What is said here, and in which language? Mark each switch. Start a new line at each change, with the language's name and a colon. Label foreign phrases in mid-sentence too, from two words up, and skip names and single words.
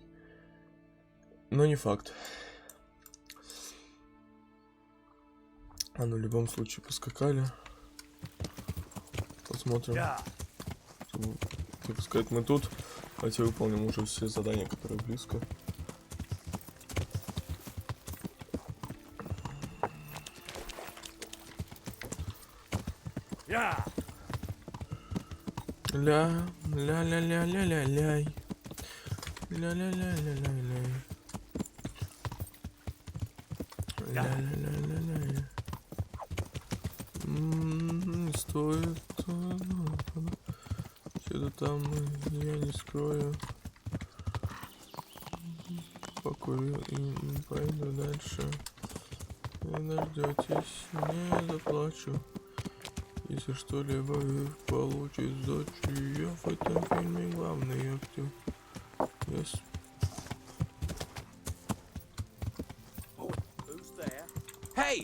Russian: Но не факт. А ну, в любом случае, поскакали. Посмотрим. Так сказать, мы тут. Давайте выполним уже все задания, которые близко. Ля-ля-ля-ля-ля-ля-ляй. Ля-ля-ля-ля-ля-ляй. Ля-ля-ля-ля-ляй. Не стоит. Что-то там я не скрою. Покурю и пойду дальше. Не дождетесь, не заплачу. Если что-либо получит сдачу, я в этом фильме главный актер.
English: Yes. Who's there? Hey!